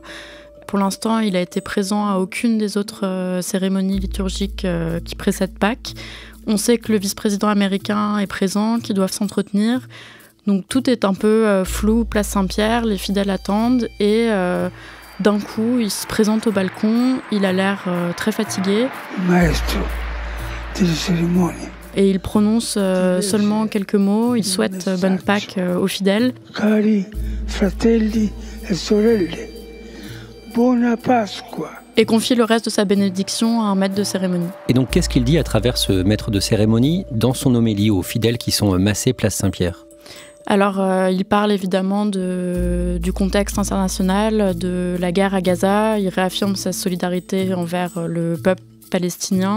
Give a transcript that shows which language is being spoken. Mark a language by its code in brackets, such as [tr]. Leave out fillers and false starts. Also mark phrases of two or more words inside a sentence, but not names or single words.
[fr] Pour l'instant, il a été présent à aucune des autres cérémonies liturgiques qui précèdent Pâques. On sait que le vice-président américain est présent, qu'ils doivent s'entretenir. Donc tout est un peu flou, place Saint-Pierre, les fidèles attendent et d'un coup, il se présente au balcon, il a l'air très fatigué. [it] Maestro delle cérémonies. [fr] Et il prononce seulement quelques mots, il souhaite bonne Pâques aux fidèles. [it] Cari fratelli e sorelle, buona Pasqua. [fr] Et confie le reste de sa bénédiction à un maître de cérémonie. Et donc qu'est-ce qu'il dit à travers ce maître de cérémonie dans son homélie aux fidèles qui sont massés place Saint-Pierre ? Alors, il parle évidemment du contexte international, de la guerre à Gaza, il réaffirme sa solidarité envers le peuple palestinien.